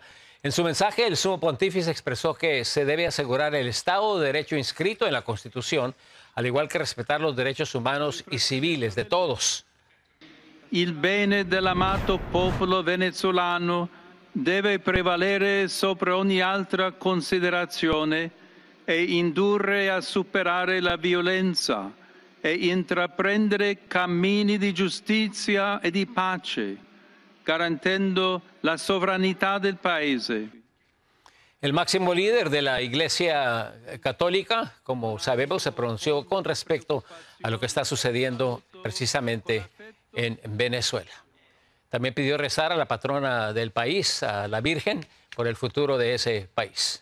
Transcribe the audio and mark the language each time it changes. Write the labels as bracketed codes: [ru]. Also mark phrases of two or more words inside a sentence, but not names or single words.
[es] En su mensaje, el sumo pontífice expresó que se debe asegurar el Estado de Derecho inscrito en la Constitución, al igual que respetar los derechos humanos y civiles de todos. [it] Il bene dell'amato popolo venezuelano deve prevalere sopra ogni altra considerazione e indurre a superare la violenza e intraprendere cammini di giustizia e di pace, garantendo la sovranità del paese. [es] El máximo líder de la Iglesia Católica, como sabemos, se pronunció con respecto a lo que está sucediendo precisamente en Venezuela. También pidió rezar a la patrona del país, a la Virgen, por el futuro de ese país.